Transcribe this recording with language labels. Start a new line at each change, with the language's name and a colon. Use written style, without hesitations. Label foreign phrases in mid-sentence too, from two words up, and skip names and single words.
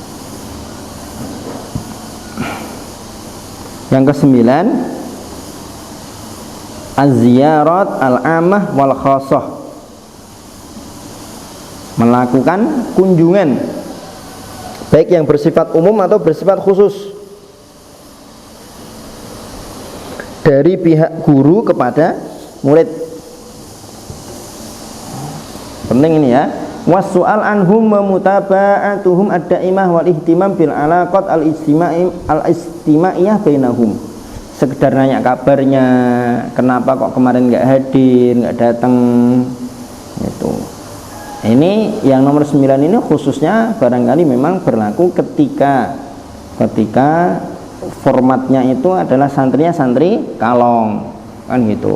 Indonesian: Yang kesembilan,
Arabic: الزيارات العامة والخاصة,
Indonesian: melakukan kunjungan baik yang bersifat umum atau bersifat khusus dari pihak guru kepada murid. Penting ini ya.
Arabic: والسؤال عنهم ومتابعتهم الدائمة والاهتمام بالعلاقات الاجتماعية بينهم.
Indonesian: Sekedar nanya kabarnya, kenapa kok kemarin nggak hadir, nggak datang, itu. Ini yang nomor 9 ini khususnya barangkali memang berlaku ketika formatnya itu adalah santrinya santri kalong, kan gitu.